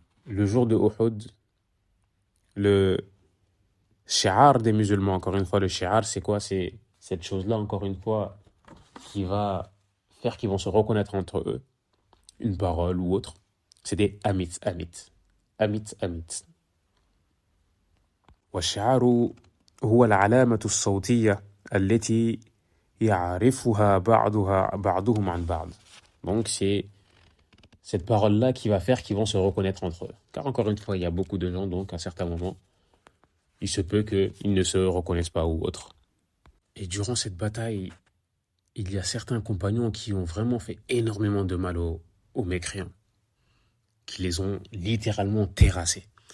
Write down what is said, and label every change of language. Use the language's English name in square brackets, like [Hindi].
[French] le jour de Uhud, le shi'ar des musulmans, encore une fois, le shi'ar, c'est quoi? C'est cette chose-là, encore une fois, qui va faire qu'ils vont se reconnaître entre eux, une parole ou autre. C'est des amit, amit. Amit, amit. [Arabic] والشعار هو العلامة الصوتية التي يعرفها بعضهم عن بعض. [French] Donc c'est cette parole-là qui va faire qu'ils vont se reconnaître entre eux. Car encore une fois, il y a beaucoup de gens, donc à certains moments, il se peut qu'ils ne se reconnaissent pas ou autre. Et durant cette bataille, il y a certains compagnons qui ont vraiment fait énormément de mal aux mécréants, qui les ont littéralement terrassés.